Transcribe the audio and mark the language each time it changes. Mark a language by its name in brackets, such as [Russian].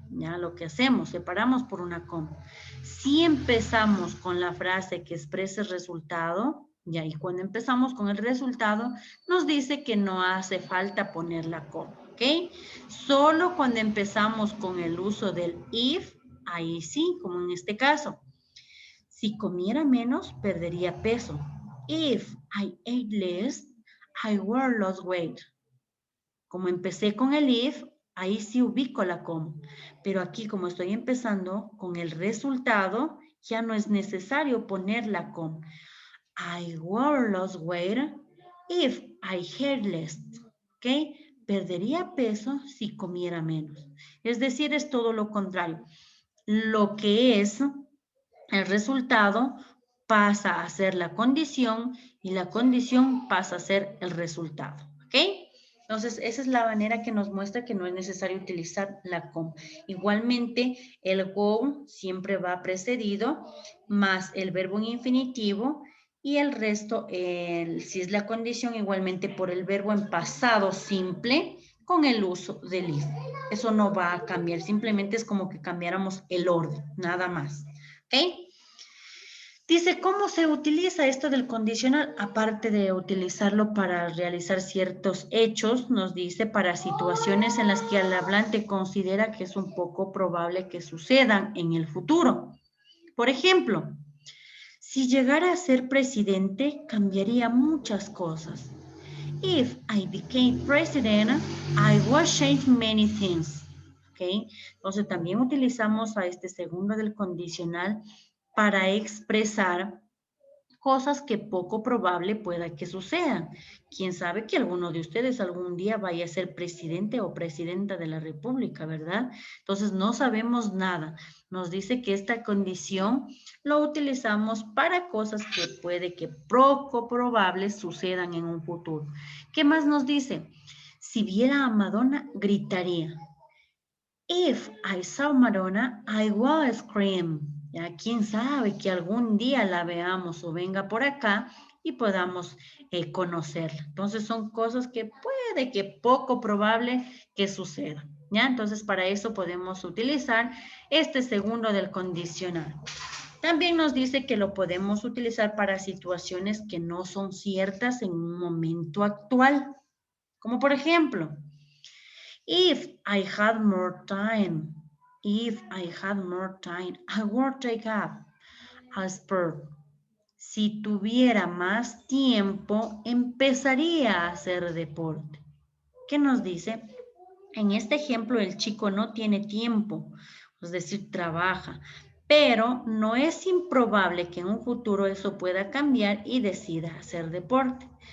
[Spanish] Ya lo que hacemos, separamos por una coma. Si empezamos con la frase que expresa el resultado, ya, y cuando empezamos con el resultado, nos dice que no hace falta poner la coma, ¿ok? Solo cuando empezamos con el uso del if, ahí sí, como en este caso. Si comiera menos, perdería peso. [English] If I ate less, I would lose weight. [Spanish] Como empecé con el if, ahí sí ubico la coma. Pero aquí, como estoy empezando con el resultado, ya no es necesario poner la coma. [English] I would lose weight if I ate less. [Spanish] ¿Ok? Perdería peso si comiera menos. Es decir, es todo lo contrario. Lo que es el resultado pasa a ser la condición y la condición pasa a ser el resultado. ¿Ok? Entonces, esa es la manera que nos muestra que no es necesario utilizar la coma. Igualmente, el go siempre va precedido más el verbo en infinitivo y el resto, si es la condición, igualmente por el verbo en pasado simple con el uso del if. Eso no va a cambiar, simplemente es como que cambiáramos el orden, nada más. ¿Ok? Dice, ¿cómo se utiliza esto del condicional? Aparte de utilizarlo para realizar ciertos hechos, nos dice para situaciones en las que el hablante considera que es un poco probable que sucedan en el futuro. Por ejemplo, si llegara a ser presidente, cambiaría muchas cosas. [English] If I became president, I would change many things. [Spanish] ¿Okay? Entonces también utilizamos a este segundo del condicional para expresar cosas que poco probable pueda que sucedan. Quién sabe que alguno de ustedes algún día vaya a ser presidente o presidenta de la República, ¿verdad? Entonces no sabemos nada. Nos dice que esta condición lo utilizamos para cosas que puede que poco probables sucedan en un futuro. ¿Qué más nos dice? Si viera a Madonna, gritaría. [English] If I saw Madonna, I will scream. [Spanish] Ya, quién sabe que algún día la veamos o venga por acá y podamos conocerla. Entonces son cosas que puede que poco probable que sucedan. ¿Ya? Entonces para eso podemos utilizar este segundo del condicional. También nos dice que lo podemos utilizar para situaciones que no son ciertas en un momento actual. Como por ejemplo, [English] if I had more time, I would take up a sport. [Spanish] Si tuviera más tiempo, empezaría a hacer deporte. ¿Qué nos dice? En este ejemplo, el chico no tiene tiempo, es decir, trabaja, pero no es improbable que en un futuro eso pueda cambiar y decida hacer deporte.